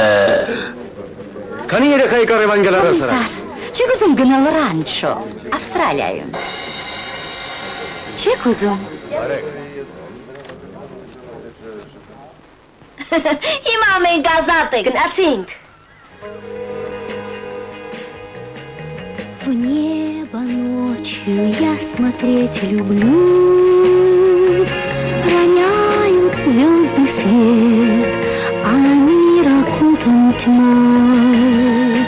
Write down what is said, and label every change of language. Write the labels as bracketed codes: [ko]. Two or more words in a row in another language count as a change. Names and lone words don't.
[hy] Քանի երեխայի կարևան գնալ հասարակ։ Չեք ուզում գնալ Ռանչո, Ավստրալիայում։ Չեք ուզում։ Հիմա մենք ազատ ենք, գնացինք։ [ru] В небо ночью я смотреть люблю, роняют звезды свет, а мир окутан тьмой.